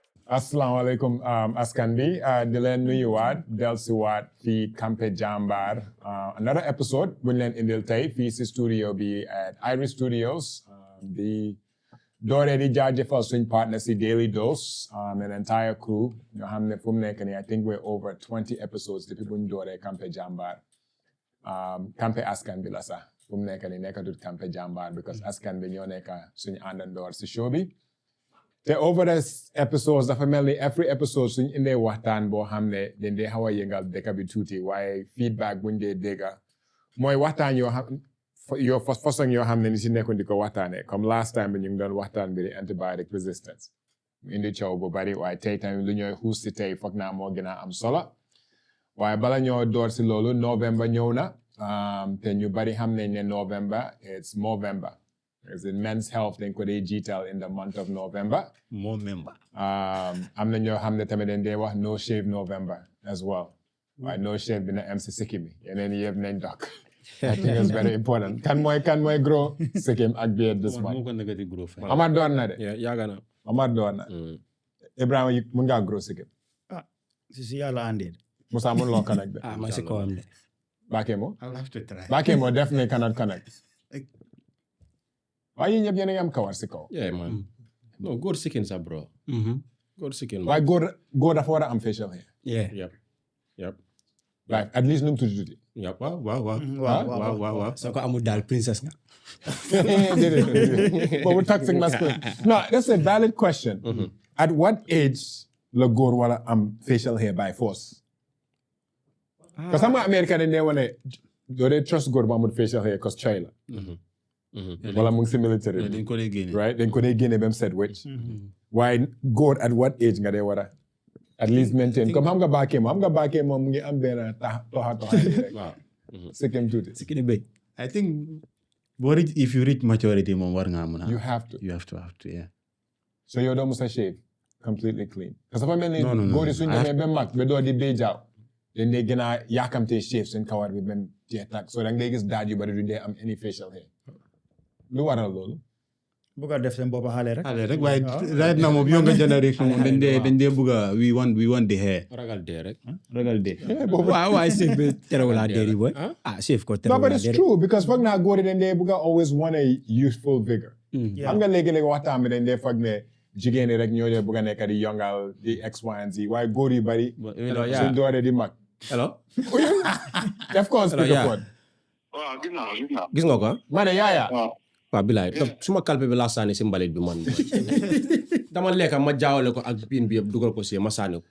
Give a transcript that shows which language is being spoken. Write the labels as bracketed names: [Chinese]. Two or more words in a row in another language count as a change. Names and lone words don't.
[Wolof] Assalamualaikum askan bi di leen nuyuwaat dellusiwaat fii Campe Jambar [English] another episode [Wolof] buñ leen indil tey fii si studio bi at Iris Studios di dooree di jaajëfal suñ partner si Daily Dose [English] an entire crew [Wolof] ñoo xam ne fu mu nekk nii [English] I think we're over 20 episodes [Wolof] depuis buñ dooree Campe Jambar Campe askan bi la sax fu mu nekk nii nekkatut Campe Jambar because askan bi ñoo nekk suñu àndandoor si show bi te over [English] this episodes [Wolof] dafa mel ni [English] every episode [Wolof] suñ indee waxtaan boo xam ne dañ dee xaw a yëngal dëkk bi tuuti waaye feedback buñ dee dégga mooy waxtaan yoo façon yoo xam ne ni si nekkoon di ko waxtaanee comme [English] last time [Wolof] bi ñu ngi doon waxtaan bi di [English] antibiotic resistance [Wolof] mu indi coow bu bari waaye tey tamit lu ñooy xuus si tey foog naa moo gën a am solo waaye bala ñoo door si loolu November ñëw na te ñu bari xam nañ ne November [English] it's Movember as in men's health [Wolof] dañ ko dee jiital [English] in the month of November. [Wolof] Movember. am na ñoo xam ne tamit dañ dee wax [English] no shave November as well. [Wolof] waaye [English] no shave [Wolof] bi na am si sikkim bi yeneen yëpp nañ dok. [English] I think it's very important. [Wolof] kan mooy grow sikkim ak beard this month. Amar doon na de. yaaga na. Amar doon na. Ibrahima mun ngaa grow sikkim. Si yàlla andee. Musa mun loo connect de. ma si kawam de. Bakemo. [English] I'll have to try. Bakemo definitely cannot connect. [Wolof] waaye yéen ñëpp yéen a ngi am kawar si kaw. [English] yeah man no [Wolof] góor sikkin sa bro. góor sikkin. waaye góor dafa war a am [English] facial hair. yep. right at least [Wolof] nu mu tuuti. yep waaw. soo ko amul daal princess nga. [English] boobu toxic masculinity. No, that's a valid question. At what age [Wolof] la góor war a am [English] facial hair by force? [Wolof] Parce que xam nga America dañ dee wane doo dee trust góor bu amul [English] facial hair [Wolof] cause coy la. wala mu ngi si military dañ ko dee génne. right dañ ko dee génne ba mu set wecc. waaye góor [English] at what age [Wolof] nga dee war a [English] at least maintain [Wolof] comme xam nga baakee moom mu ngi am benn toxa rek. waaw. sikkim tuuti. Sikkim bay. [English] I think if you reach maturity moom [Wolof] war ngaa mën a. [English] You have to yeah. [Wolof] so yow doo musa [English] shave completely clean. [Wolof] parce que dafa mel ni [English] No. [Wolof] góor yi suñu demee ba mag ba doo di bee jaaw dañ dee gën a yaakamtee shave seen kawar bi benn jeex tàkk so da nga gis daaj yu bari du dee am [English] any facial hair [Wolof] lu waral loolu. bu ko def seen bopp xale rek. waaye right now moom [English] younger generation [Wolof] moom dañ dee bëgg a [English] we want the hair. [Wolof] ragal dee rek. ragal dee. waaw waaye chef bi terewul a dee boy. chef ko [English] no [Wolof] terewul [English] but a it's [Wolof] dee. [English] true because [Wolof] foog naa góor yi dañ dee bëgg a [English] always want a youthful vigor. [Wolof] xam nga léegi-léegi waxtaan bi dañ dee foog ne jigéen ñi rek ñoo dee bëgg a nekk di yongal di [English] X, Y and Z [Wolof] waaye góor yu bari suñ dooree di mag. [English] hello. [Wolof] def ko speakerphone. waaw gis nga ko. ma ne yaaya. waaw bilaay suma kalpe bi laa sànni si mbalit bi man. dama lekka ma jaawale ko ak pin bi yëpp dugal ko si ma sànni ko.